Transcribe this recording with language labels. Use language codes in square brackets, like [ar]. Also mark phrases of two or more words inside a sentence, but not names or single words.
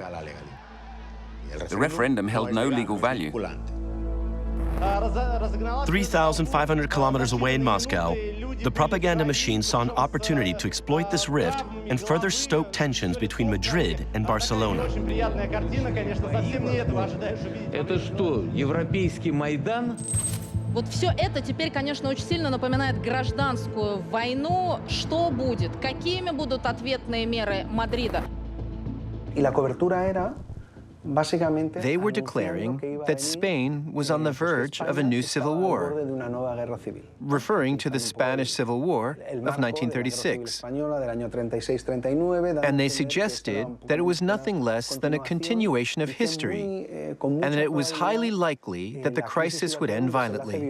[en] The referendum held no legal value. 3,500 kilometers away in Moscow, the propaganda machine saw an opportunity to exploit this rift and further stoke tensions between Madrid and Barcelona. [ru] Это что, европейский Майдан? Вот все это теперь, конечно, очень сильно напоминает гражданскую войну. Что будет? Какими будут ответные меры Мадрида? [es] Y la cobertura era [en] They were declaring that Spain was on the verge of a new civil war, referring to the Spanish Civil War of 1936. And they suggested that it was nothing less than a continuation of history, and that it was highly likely that the crisis would end violently.